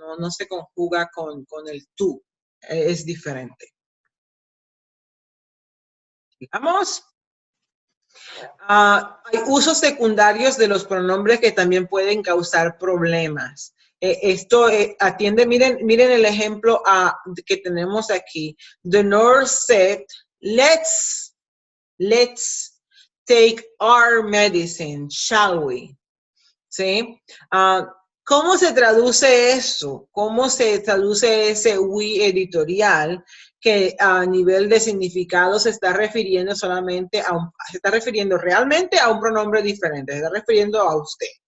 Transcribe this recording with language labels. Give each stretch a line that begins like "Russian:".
Spanish: No se conjuga con el tú. Es diferente. Digamos. Hay usos secundarios de los pronombres que también pueden causar problemas. Esto atiende, miren el ejemplo que tenemos aquí.
English: The nurse said, let's take our medicine, shall we?
Spanish: ¿Sí? ¿Cómo se traduce eso? ¿Cómo se traduce ese we editorial que a nivel de significado se está refiriendo solamente se está refiriendo realmente a un pronombre diferente, se está refiriendo a usted?